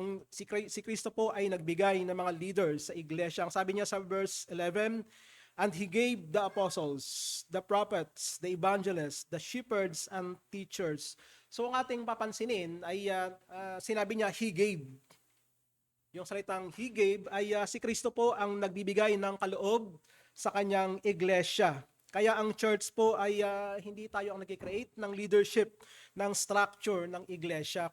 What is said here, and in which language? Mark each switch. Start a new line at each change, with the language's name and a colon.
Filipino: Si Kristo po ay nagbigay ng mga leaders sa iglesia. Ang sabi niya sa verse 11,
English: and He gave the apostles, the prophets, the evangelists, the shepherds, and teachers.
Filipino: So ang ating papansinin ay sinabi niya,
English: He gave.
Filipino: Yung salitang
English: He gave
Filipino: ay si Kristo po ang nagbibigay ng kaloob sa kanyang iglesia. Kaya ang church po ay hindi tayo ang nag-create ng leadership, ng structure ng iglesia.